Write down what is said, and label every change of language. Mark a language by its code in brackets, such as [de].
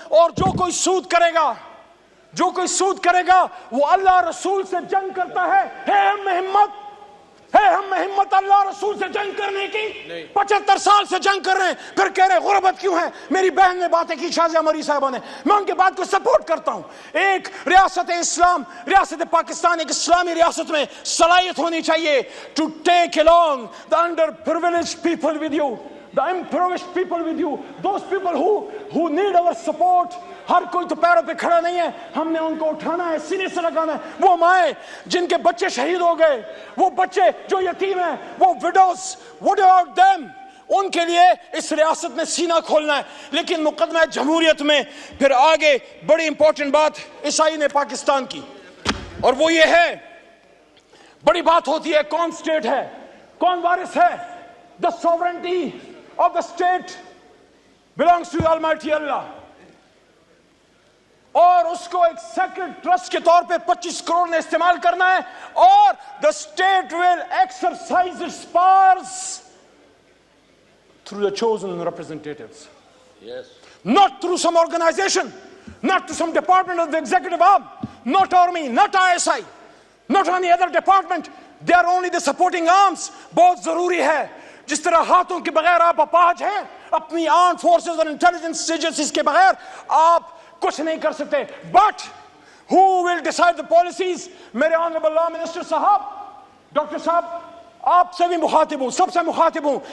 [ur] اور جو کوئی سود کرے گا, جو کوئی سود کرے گا وہ اللہ رسول سے جنگ کرتا ہے. ہم میں ہمت اللہ رسول سے جنگ کرنے کی. 75 سال سے جنگ کر رہے ہیں, پھر کہہ رہے غربت کیوں ہے. میری بہن نے باتیں کی, شازیہ مری صاحبہ نے, میں ان کے بات کو سپورٹ کرتا ہوں. ایک ریاست اسلام, ریاست پاکستان ایک اسلامی ریاست میں صلاحیت ہونی چاہیے [en] to take along the underprivileged people with you, the impoverished people with you, those people who need our support. [ur] ہر کوئی تو پیروں پہ کھڑا نہیں ہے, ہم نے ان کو اٹھانا ہے, سینے سے لگانا ہے. وہ مائیں جن کے بچے شہید ہو گئے, وہ بچے جو یتیم ہیں, وہ وڈوز, [en] what about them, [ur] ان کے لیے اس ریاست میں سینہ کھولنا ہے. لیکن مقدمہ جمہوریت میں پھر آگے بڑی امپورٹنٹ بات عیسائی نے پاکستان کی, اور وہ یہ ہے, بڑی بات ہوتی ہے کون اسٹیٹ ہے, کون وارث ہے. [en] The sovereignty of the state belongs to Almighty Allah. [ur] اور اس کو ایک سیکرڈ ٹرسٹ کے طور پہ 25 کروڑ نے استعمال کرنا ہے, اور [en] the state will exercise its powers through the chosen representatives. Yes. Not through some organization, not to some department of the executive arm, not army, not ISI, not any other department. They are only the supporting arms. [ur] بہت ضروری ہے. جس طرح ہاتھوں کے بغیر آپ اپاہج ہیں, اپنی آرم فورسز اور انٹیلیجنس ایجنسیز کے بغیر آپ کچھ نہیں کر سکتے. [en] But who will decide the policies? [ur] میرے آنریبل لا منسٹر صاحب, ڈاکٹر صاحب, آپ سے بھی مخاطب ہوں, سب سے مخاطب ہوں.